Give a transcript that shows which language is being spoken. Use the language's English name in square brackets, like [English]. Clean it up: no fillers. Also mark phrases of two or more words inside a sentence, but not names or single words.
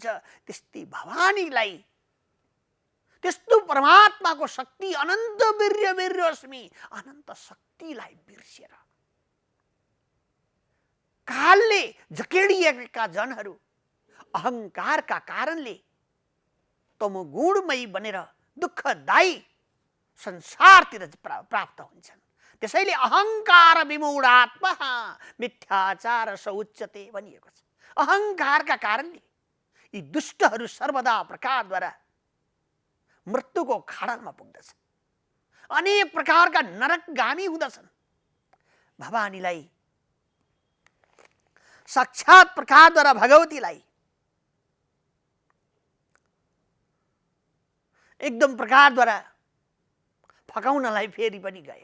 [Nepali] त्यस्तै भवानीलाई, त्यस्तो परमात्माको शक्ति, अनन्त वीर्य वीर्योस्मि, अनन्त शक्तिलाई बिर्सेर कालले झकेडिएका जनहरू अहङ्कारका कारणले तमोगुणमयी बनेर दुःखदायी संसारतिर प्राप्त हुन्छन्। त्यसैले [Sanskrit] अहङ्कार विमूढात्मा मिथ्याचार स उच्यते [Nepali] भनिएको छ। अहङ्कारका कारणले यी दुष्टहरू सर्वदा प्रकारद्वारा मृत्युको खाडलमा पुग्दछ, अनेक प्रकारका नरकगामी हुँदछन्। भवानीलाई साक्षात प्रकारद्वारा भगवतीलाई एकदम प्रकारद्वारा फकाउनलाई फेरि पनि गए।